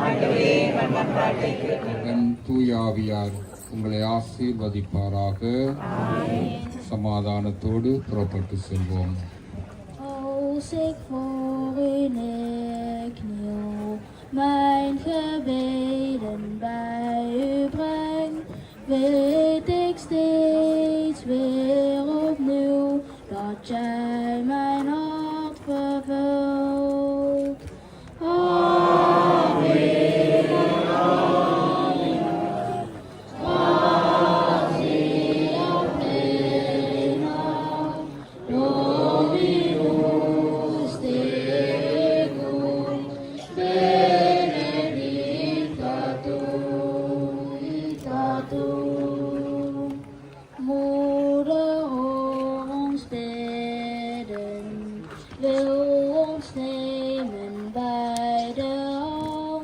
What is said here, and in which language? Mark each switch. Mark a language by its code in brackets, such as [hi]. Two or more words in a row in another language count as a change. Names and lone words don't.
[ta] தூயாவியார் உங்களை ஆசீர்வதிப்பாராக. சமாதானத்தோடு புறப்பட்டு செல்வோம். [nl] Mijn gebeden bij u breng, weet ik steeds weer opnieuw dat jij mijn hart vervult. [la] Amen, amen, amen, Dominus tecum, benedictatum, [nl] moeder ons bidden, wil ons nemen bij de hand.